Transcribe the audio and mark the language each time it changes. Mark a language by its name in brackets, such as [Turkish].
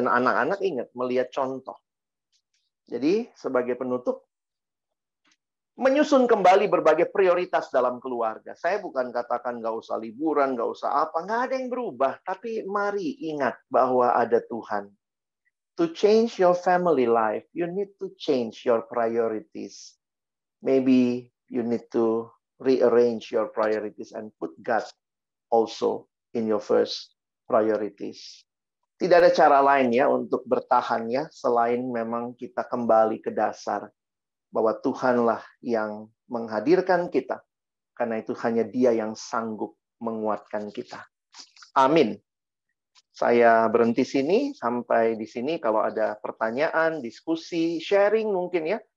[Indonesian] Dan anak-anak ingat, melihat contoh. Jadi, sebagai penutup, menyusun kembali berbagai prioritas dalam keluarga. Saya bukan katakan nggak usah liburan, nggak usah apa. Nggak ada yang berubah. Tapi mari ingat bahwa ada Tuhan. [English] To change your family life, you need to change your priorities. Maybe you need to rearrange your priorities and put God also in your first priorities. [Indonesian] Tidak ada cara lain ya untuk bertahan ya, selain memang kita kembali ke dasar. Bahwa Tuhanlah yang menghadirkan kita. Karena itu hanya Dia yang sanggup menguatkan kita. Amin. Saya berhenti sini, sampai di sini. Kalau ada pertanyaan, diskusi, sharing mungkin ya.